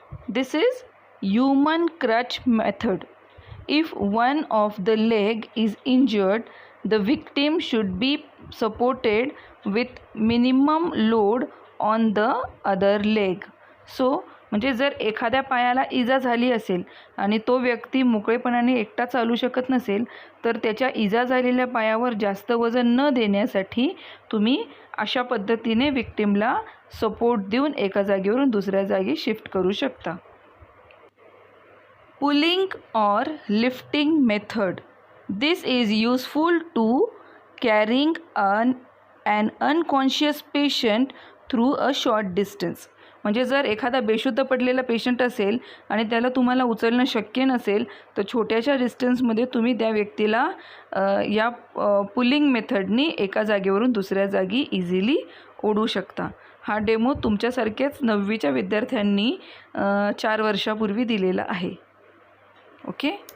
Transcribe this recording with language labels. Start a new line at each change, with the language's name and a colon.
English: This is human crutch method. If one of the leg is injured, the victim should be supported with minimum load on the other leg. So
Marathi: म्हणजे जर एखाद्या पायाला इजा झाली असेल आणि तो व्यक्ती मोकळेपणाने एकटा चालू शकत नसेल तर त्याच्या इजा झालेल्या पायावर जास्त वजन न देण्यासाठी तुम्ही अशा पद्धतीने विक्टिमला सपोर्ट देऊन एका जागेवरून दुसऱ्या जागी शिफ्ट करू शकता.
English: Pulling और lifting method. This is useful to carrying an unconscious patient through a short distance.
Marathi: म्हणजे जर एखादा बेशुद्ध पडलेला पेशंट असेल आणि त्याला तुम्हाला उचलणं शक्य नसेल तर छोट्याशा डिस्टन्समध्ये तुम्ही त्या व्यक्तीला या पुलिंग मेथडनी एका जागेवरून दुसऱ्या जागी इझिली ओढू शकता. हा डेमो तुमच्यासारख्याच 9वीच्या विद्यार्थ्यांनी 4 वर्षापूर्वी दिलेला आहे. ओके.